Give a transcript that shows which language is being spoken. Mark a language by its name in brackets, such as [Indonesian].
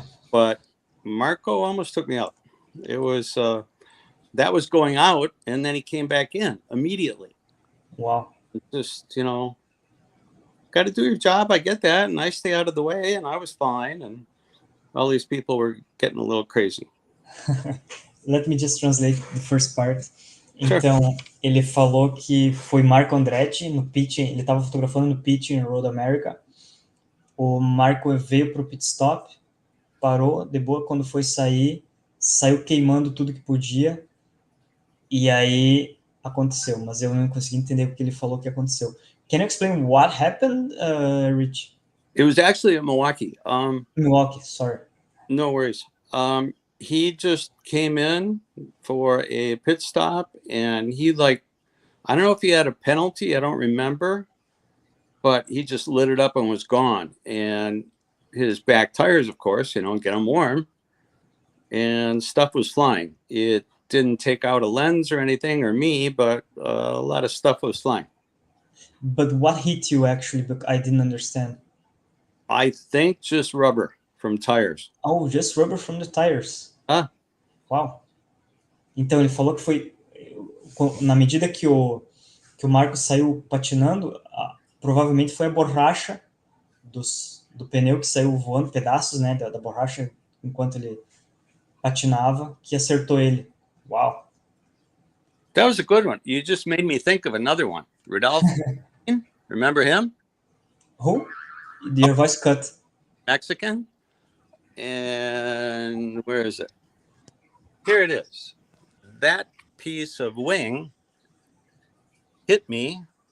[English] But Marco almost took me out. It was that was going out, and then he came back in immediately. Wow. Just, you know, got to do your job. I get that. And I stay out of the way, and I was fine. And all these people were getting a little crazy. Let me just translate the first part. Sure. [Portuguese] Então, ele falou que foi Marco Andretti no pit, ele estava fotografando no pit em Road America. O Marco veio para o pit stop, parou, de boa, quando foi sair, saiu queimando tudo que podia, e aí aconteceu, mas eu não consegui entender o que ele falou que aconteceu. [English] Can you explain what happened, Rich? It was actually at Milwaukee. Milwaukee, sorry. No worries. He just came in for a pit stop, and he I don't know if he had a penalty. I don't remember, but he just lit it up and was gone. And his back tires, of course, get them warm, and stuff was flying. It didn't take out a lens or anything or me, but a lot of stuff was flying. But what hit you actually? Because I didn't understand. I think just rubber from tires. Oh, just rubber from the tires. Ah. [Portuguese] Uau. Então ele falou que foi na medida que o Marco saiu patinando, provavelmente foi a borracha do pneu que saiu voando, pedaços, né, da borracha enquanto ele patinava, que acertou ele. Uau. [English] That was a good one. You just made me think of another one. Rudolph, remember him? Who? Your voice cut. Mexican. And where is it? Here it is. That piece of wing hit me.